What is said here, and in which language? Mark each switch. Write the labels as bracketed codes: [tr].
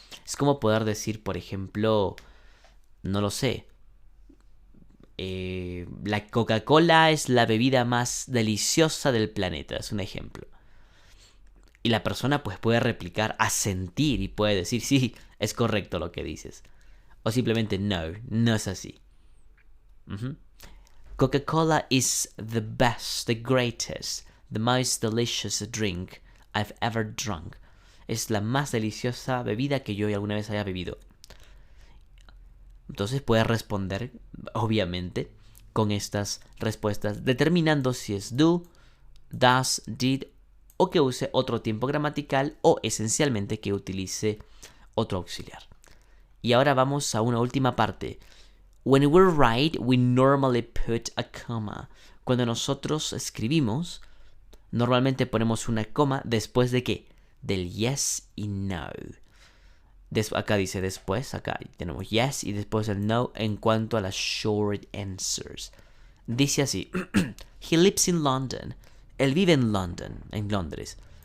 [es] Es como poder decir, por ejemplo, no lo sé, la Coca-Cola es la bebida más deliciosa del planeta, es un ejemplo. Y la persona pues puede replicar, asentir y puede decir, sí, es correcto lo que dices. O simplemente, no, no es así. [en] Coca-Cola is the best, the greatest, the most delicious drink I've ever drunk. [es] Es la más deliciosa bebida que yo alguna vez haya bebido. Entonces puedes responder, obviamente, con estas respuestas, determinando si es do, does, did, o que use otro tiempo gramatical, o esencialmente que utilice otro auxiliar. Y ahora vamos a una última parte. [en] When we write, we normally put a comma. [es] Cuando nosotros escribimos, normalmente ponemos una coma después de ¿qué? Del yes y no. Acá dice después, acá tenemos yes y después el no en cuanto a las short answers. Dice así, [en] he lives in London. [es] Él vive en Londres.